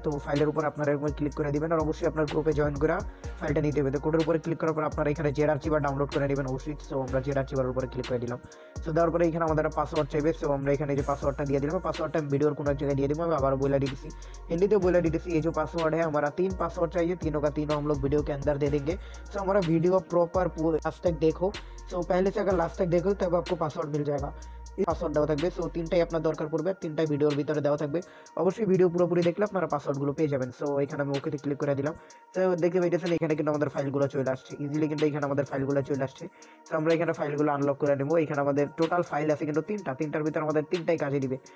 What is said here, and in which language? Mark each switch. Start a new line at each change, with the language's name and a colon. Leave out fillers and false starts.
Bangla: তো ফাইলের উপর আপনারা এরকম ক্লিক করে দিবেন, আর অবশ্যই আপনার গ্রুপে জয়েন করে ফাইলটা নিতে হবে। তো কোডের উপরে ক্লিক করার পর আপনারা এখানে জেডআরচিবার ডাউনলোড করে নেবেন অবশ্যই। সো আমরা জেডআরচিবার উপরে ক্লিক করে দিলাম। সো দেওয়ার পরে এখানে আমাদের পাসওয়ার্ড চাইবে। সো আমরা এখানে যে পাসওয়ার্ডটা দিয়ে দিলাম, পাসওয়ার্ডটা আমি ভিডিওর কোনো এক জায়গায় দিয়ে দিব। আমি আবার
Hindi: बोला दी थी, हिंदी बोला दी थी। ये जो पासवर्ड है हमारा 3 पासवर्ड चाहिए, तीनों का तीनों हम लोग वीडियो के अंदर दे देंगे। सो हमारा वीडियो प्रॉपर लास्ट तक देखो। सो पहले से अगर लास्ट तक देखो तब आपको पासवर्ड मिल जाएगा।
Bangla: পাসওয়ার্ড দেওয়া থাকবে। সো তিনটাই আপনার দরকার পড়বে, তিনটাই ভিডিওর ভিতরে দেওয়া থাকবে। অবশ্যই ভিডিও পুরোপুরি দেখলে আপনারা পাসওয়ার্ডগুলো পেয়ে যাবেন। সো এখানে আমি ওকেতে ক্লিক করে দিলাম। তো দেখতে পাইতেছেন এখানে কিন্তু আমাদের ফাইলগুলো চলে আসছে ইজিলি, কিন্তু এখানে আমাদের ফাইলগুলো চলে আসছে। তো আমরা এখানে ফাইলগুলো আনলক করে নেবো। এখানে আমাদের টোটাল ফাইল আছে কিন্তু তিনটার ভিতরে আমাদের তিনটাই কাজে দিবে।